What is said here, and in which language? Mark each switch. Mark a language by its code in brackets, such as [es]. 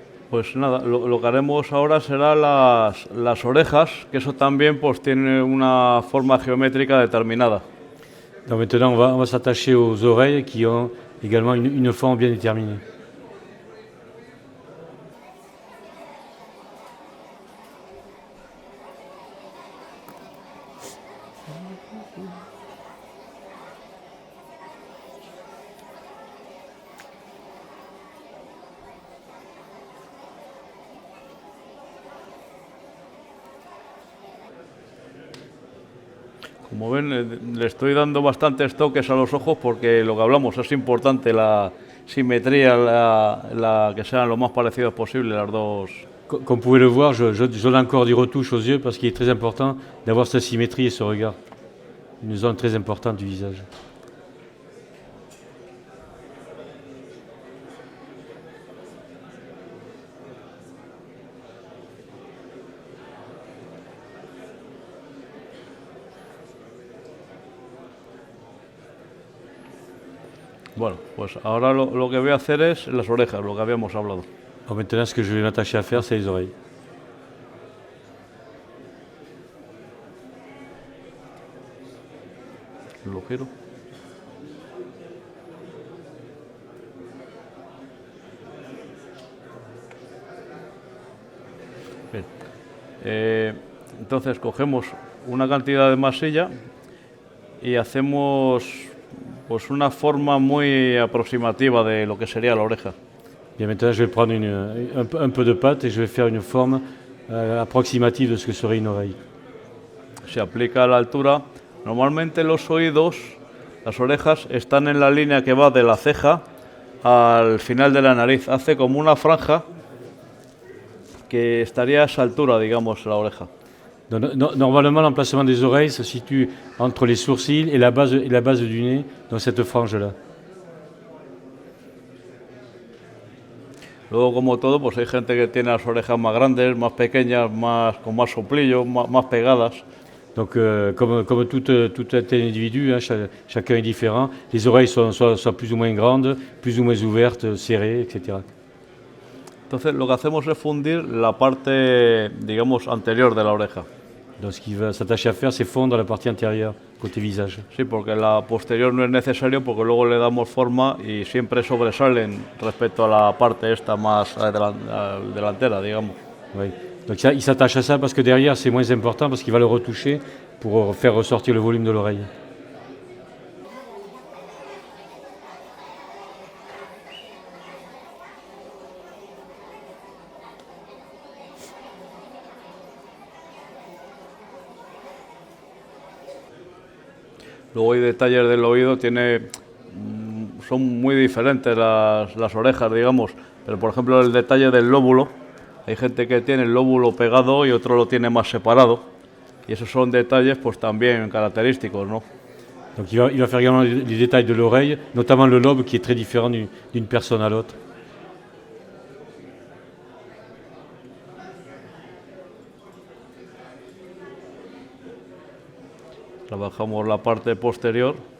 [es] Pues nada, lo que haremos ahora será las orejas, que eso también pues tiene una forma geométrica determinada. [fr] Donc maintenant, on va s'attacher aux oreilles qui ont également une forme bien déterminée. [es] Como ven, le estoy dando bastantes toques a los ojos porque lo que hablamos es importante la simetría, que sean lo más parecidos posible las dos. [fr] Comme vous pouvez le voir, je donne encore des retouches aux yeux parce qu'il est très important d'avoir cette symétrie et ce regard. Une zone très importante du visage. [es] Bueno, pues ahora lo que voy a hacer es las orejas, lo que habíamos hablado. [fr] Alors maintenant, ce que je vais m'attacher à faire, c'est les oreilles. [es] Lo giro. Bien. Entonces cogemos una cantidad de masilla y hacemos pues una forma muy aproximativa de lo que sería la oreja. [fr] Bien, maintenant, je vais prendre un peu de pâte et je vais faire une forme approximative de ce que serait une oreille. [es] Se aplica a la altura. Normalmente los oídos, las orejas, están en la línea que va de la ceja al final de la nariz. Hace como una franja que estaría a esa altura, digamos, la oreja. [fr] Donc, normalement, l'emplacement des oreilles se situe entre les sourcils et la base du nez, dans cette frange-là. [es] Luego, como todo, pues hay gente que tiene las orejas más grandes, más pequeñas, con más soplillo, más pegadas. [fr] Donc, comme tout individu, hein, chacun est différent. Les oreilles sont soit plus ou moins grandes, plus ou moins ouvertes, serrées, etc. [es] Entonces, lo que hacemos es fundir la parte, digamos, anterior de la oreja. [fr] Donc, ce qui va s'attacher à faire, c'est fondre la partie antérieure, côté visage. [es] Sí, porque la posterior no es necesario, porque luego le damos forma y siempre sobresalen respecto a la parte esta más delantera, digamos. [fr] Oui. Donc, il s'attache à ça parce que derrière, c'est moins important, parce qu'il va le retoucher pour faire ressortir le volume de l'oreille. [es] Luego hay detalles del oído, son muy diferentes las orejas, digamos, pero por ejemplo el detalle del lóbulo, hay gente que tiene el lóbulo pegado y otro lo tiene más separado, y esos son detalles pues también característicos, ¿no? [fr] Donc il va faire également les détails de l'oreille, notamment le lobe qui est très différent d'une personne à l'autre. [es] Trabajamos la parte posterior.